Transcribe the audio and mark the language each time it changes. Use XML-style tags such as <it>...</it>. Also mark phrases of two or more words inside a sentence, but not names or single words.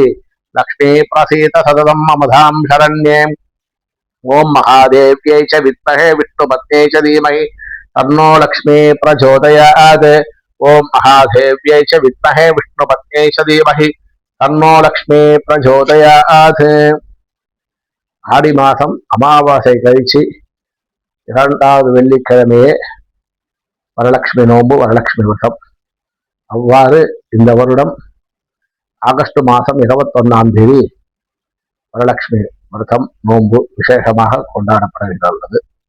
<sa>लक्ष्मी प्रसीद सततं मम धाम शरण्ये ओं महादेव्यै च विद्महे विष्णुपत्न्यै च धीमहि तन्नो लक्ष्मी प्रचोदयात् ओं महादेव्यै च विद्महे विष्णुपत्न्यै च धीमहि तन्नो लक्ष्मी प्रचोदयात्</sa> <ta>ஆடி மாதம் அமாவாசை கழிச்சு இரண்டாவது வெள்ளிக்கிழமையே வரலட்சுமி நோன்பு வரலட்சுமி விரதம். அவ்வாறு இந்த வருடம் ஆகஸ்ட் மாதம் 21ஆம் தேதி வரலட்சுமி விரதம் நோன்பு விசேஷமாக கொண்டாடப்படுகிறது.</ta>